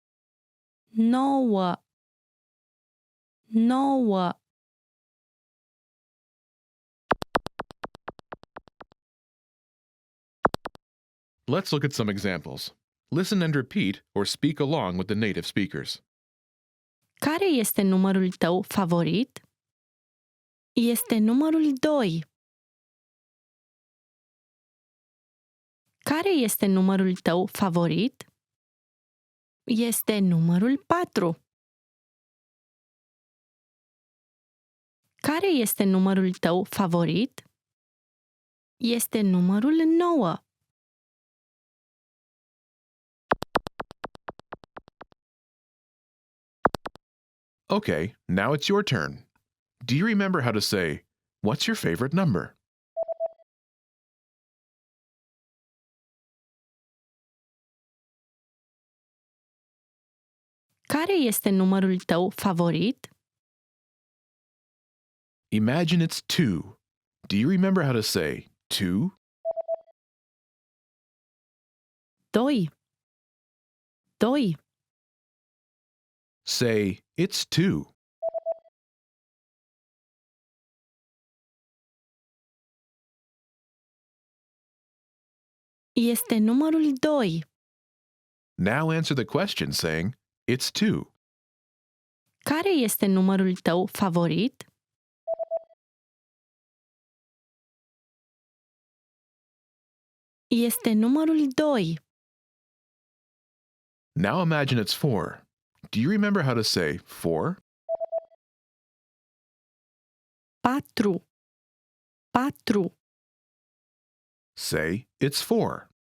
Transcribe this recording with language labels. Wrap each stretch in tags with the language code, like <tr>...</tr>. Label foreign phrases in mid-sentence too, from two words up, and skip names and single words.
<ro>9. 9.</ro> <en>Let's look at some examples. Listen and repeat or speak along with the native speakers.</en> <ro>Care este numărul tău favorit? Este numărul 2. Care este numărul tău favorit? Este numărul 4. Care este numărul tău favorit? Este numărul 9.</ro> <en>Okay, now it's your turn. Do you remember how to say, what's your favorite number?</en> <ro>Care este numărul tău favorit?</ro> <en>Imagine it's 2. Do you remember how to say 2?</en> <ro>2. 2.</ro> <en>Say, it's 2.</en> <ro>Este numărul 2.</ro> <en>Now answer the question saying, it's 2.</en> <ro>Care este numărul tău favorit? Este numărul 2.</ro> <en>Now imagine it's 4. Do you remember how to say 4?</en> <ro>4. 4.</ro> <en>Say, it's 4.</en>